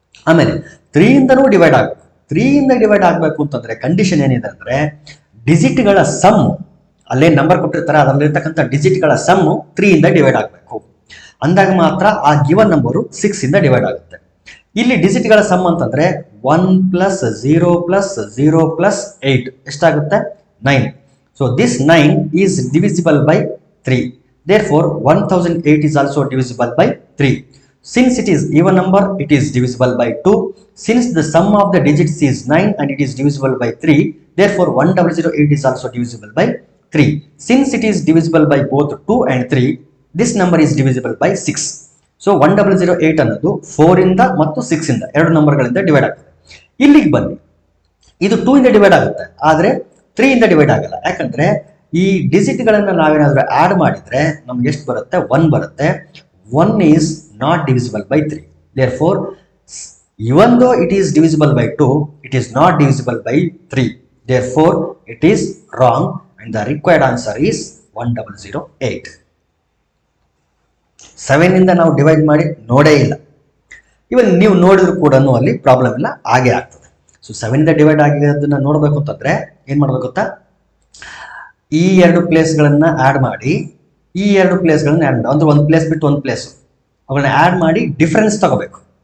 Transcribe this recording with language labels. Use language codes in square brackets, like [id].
[kn] ಆಮೇಲೆ 3 ಇಂದನೂ ಡಿವೈಡ್ ಆಗಬೇಕು. 3 ಇಂದ ಡಿವೈಡ್ ಆಗಬೇಕು ಅಂತಂದ್ರೆ ಕಂಡೀಷನ್ ಏನಿದೆ ಅಂದ್ರೆ ಡಿಜಿಟ್ಗಳ ಸಮ್, ಅಲ್ಲೇ ನಂಬರ್ ಕೊಟ್ಟಿರ್ತಾರೆ ಅದರಲ್ಲಿರ್ತಕ್ಕಂಥ ಡಿಜಿಟ್ಗಳ ಸಮ್ 3 ಇಂದ ಡಿವೈಡ್ ಆಗಬೇಕು. ಅಂದಾಗ ಮಾತ್ರ ಆ ಗಿವನ್ ನಂಬರು 6 ಇಂದ ಡಿವೈಡ್ ಆಗುತ್ತೆ. ಇಲ್ಲಿ ಡಿಜಿಟ್ಗಳ ಸಮ್ ಅಂತಂದ್ರೆ 1 + 0 + 0 + 8 ಎಷ್ಟಾಗುತ್ತೆ? 9. [en] So this 9 is divisible by 3. Therefore 1008 is also divisible by 3. Since it is even number, it is divisible by 2. Since the sum of the digits is 9 and it is divisible by 3, therefore 1008 is also divisible by 3. Since it is divisible by both 2 and 3, this number is divisible by 6. [kn] So 1008 ಅನ್ನೋದು 4 ಇಂದ ಮತ್ತು 6 ಇಂದ 2 ನಂಬರ್ಗಳಿಂದ divide ಆಗ್ತದೆ. ಇಲ್ಲಿಗೆ ಬನ್ನಿ, ಇದು 2 ಇಂದ divide ಆಗುತ್ತೆ, ಆದ್ರೆ 3 ಇಂದ ಡಿವೈಡ್ ಆಗಲ್ಲ. ಯಾಕಂದ್ರೆ ಈ ಡಿಜಿಟ್ಗಳನ್ನ ನಾವೇನಾದ್ರೂ ಆಡ್ ಮಾಡಿದ್ರೆ ನಮ್ಗೆ ಎಷ್ಟು ಬರುತ್ತೆ? 1 ಬರುತ್ತೆ. [en] 1 is not divisible by 3. Therefore, even though it is divisible by 2, it is not divisible by 3. Therefore, it is wrong and the required answer is 1008. [kn] 7 ಇಂದ ನಾವು ಡಿವೈಡ್ ಮಾಡಿ ನೋಡೇ ಇಲ್ಲ. ಇವನ್ ನೀವು ನೋಡಿದ್ರು ಕೂಡ ಅಲ್ಲಿ ಪ್ರಾಬ್ಲಮ್ ಇಲ್ಲ, ಹಾಗೆ ಆಗ್ತದೆ. ಸೊ 7 ಇಂದ ಡಿವೈಡ್ ಆಗಿರೋದನ್ನ ನೋಡಬೇಕು ಅಂತಂದ್ರೆ ಏನ್ ಮಾಡ್ಬೇಕು ಗೊತ್ತಾ, ಈ ಎರಡು ಪ್ಲೇಸ್ಗಳನ್ನ ಆಡ್ ಮಾಡಿ ಈ ಎರಡು ಪ್ಲೇಸ್ಗಳನ್ನ ಆಡ್ ಮಾಡಿ, ಅಂದ್ರೆ ಒಂದು ಪ್ಲೇಸ್ ಬಿಟ್ಟು ಒಂದು ಪ್ಲೇಸ್ ಅವುಗಳನ್ನ ಆಡ್ ಮಾಡಿ ಡಿಫರೆನ್ಸ್ ತಗೋಬೇಕು.